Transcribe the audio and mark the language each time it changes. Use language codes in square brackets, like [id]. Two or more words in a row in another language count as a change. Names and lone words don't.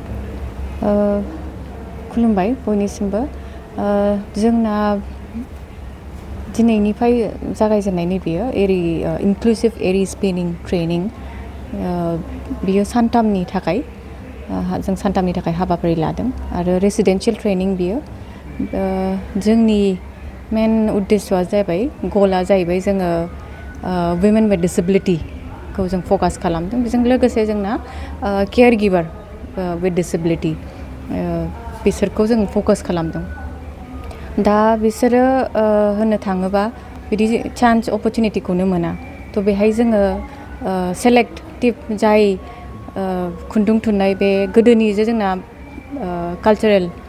[brx] खुलुमबाय बयनिसिमबो जोंना दिनैनिफ्राय जागायजेननाय बेयो एरि इनक्लुसिव एरि [en] spinning training [brx] बियो सानथामनि थाखाय जों सानथामनि थाखाय हाबाफारि लादों आरो [en] residential training [brx] बियो जोंनि मेन उद्देश्यआ जाबाय गला जाहैबाय जोङो [en] women with disability [brx] खौ जों फकास खालामदों बेजों लोगोसे जोंना [en] care giver with disability [brx] बिसोरखौ जों फकास खालामदों दा बिसोरो होननो थाङोबा बिदि चान्स अपरचुनिटिखौनो मोना थ' बेहाय जोङो सेलेक्टिभ जाय खुन्दुं थुननाय बे गोदोनि जे जोंना कालचारेल